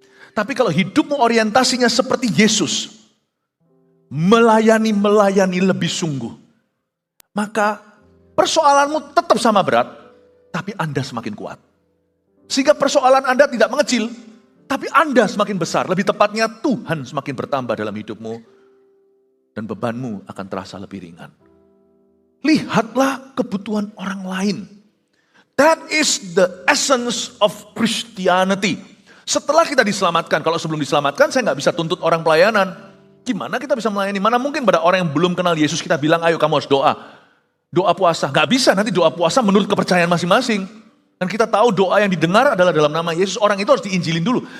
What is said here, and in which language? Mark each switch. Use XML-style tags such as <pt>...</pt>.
<id>Tapi kalau hidupmu orientasinya seperti Yesus, melayani lebih sungguh, maka persoalanmu tetap sama berat, tapi Anda semakin kuat. Sehingga persoalan Anda tidak mengecil, tapi Anda semakin besar. Lebih tepatnya Tuhan semakin bertambah dalam hidupmu, dan bebanmu akan terasa lebih ringan. Lihatlah kebutuhan orang lain.</id> <en>That is the essence of Christianity.</en> <id>Setelah kita diselamatkan, kalau sebelum diselamatkan saya nggak bisa tuntut orang pelayanan. Gimana kita bisa melayani? Mana mungkin pada orang yang belum kenal Yesus kita bilang, ayo kamu harus doa. Doa puasa, nggak bisa, nanti doa puasa menurut kepercayaan masing-masing. Dan kita tahu doa yang didengar adalah dalam nama Yesus, orang itu harus diinjilin dulu.</id>